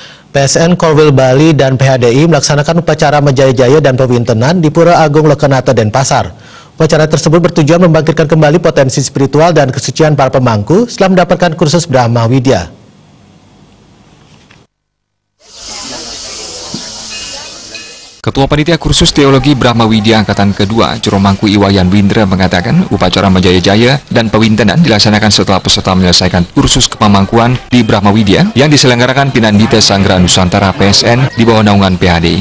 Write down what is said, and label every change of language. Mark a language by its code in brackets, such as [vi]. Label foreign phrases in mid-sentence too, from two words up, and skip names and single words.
[id] PSN Korwil Bali dan PHDI melaksanakan upacara Menjaya-Jaya dan Pewintenan di Pura Agung Lekenata, Denpasar. Upacara tersebut bertujuan membangkitkan kembali potensi spiritual dan kesucian para pemangku setelah mendapatkan kursus Brahma Widya. Ketua Panitia Kursus Teologi Brahma Widya Angkatan Kedua, Juru Mangku Iwayan Windra mengatakan upacara Menjaya-Jaya dan Pewintenan dilaksanakan setelah peserta menyelesaikan kursus kepemangkuan di Brahma Widya yang diselenggarakan Pinandita Sanggra Nusantara PSN di bawah naungan PHDI.